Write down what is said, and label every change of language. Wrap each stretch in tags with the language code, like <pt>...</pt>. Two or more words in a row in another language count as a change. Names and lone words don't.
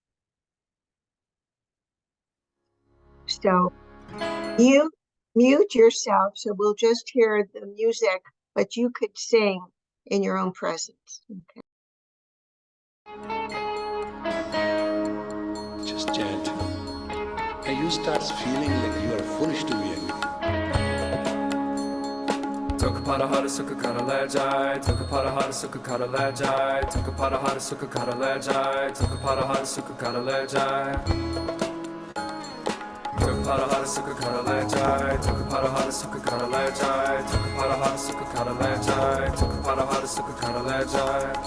<en>So you mute yourself, so we'll just hear the music, but you could sing in your own presence. Okay. Just chant. And you start feeling like you are foolish to be angry.</en> <hi>सो परा हर सुख कर ले जै, दुख परा हर सुख कर ले जै, दुख परा हर सुख कर ले जै, दुख परा हर सुख कर ले जै. दुख परा हर सुख कर ले जै, दुख परा हर सुख कर ले जै, दुख परा हर सुख कर ले जै, दुख परा हर सुख कर ले जै.</hi>